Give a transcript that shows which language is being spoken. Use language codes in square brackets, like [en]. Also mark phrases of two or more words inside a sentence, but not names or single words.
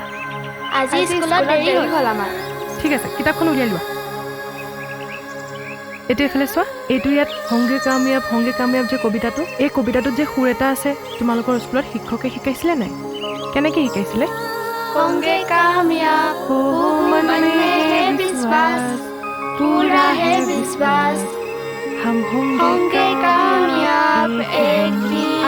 [as] আজি স্কুলত দেৰি হ'ল আমাৰ। ঠিক আছে, কিতাপখন উলিয়াই লোৱা। এইটো এইফালে চোৱা, এইটো ইয়াত [hi] होंगे कामयाब [as] যে কবিতাটো, এই কবিতাটোত যে সুৰ এটা আছে, তোমালোকৰ স্কুলত শিক্ষকে শিকাইছিলে নাই? কেনেকৈ শিকাইছিলে? [hi] होंगे कामयाब हो मन में है विश्वास पूरा है विश्वास हम होंगे कामयाब एक दिन